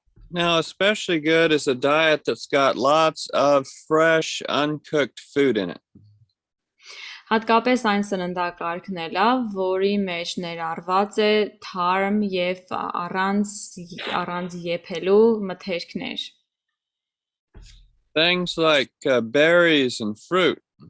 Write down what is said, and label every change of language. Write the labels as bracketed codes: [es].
[en] Now, especially good is a diet that's got lots of fresh, uncooked food in it. [hy] Հատկապես այն սննդակարգն է լավ, որի մեջ ներառված է թարմ եւ առանց եփելու մթերքներ. [en] Things like berries and fruit.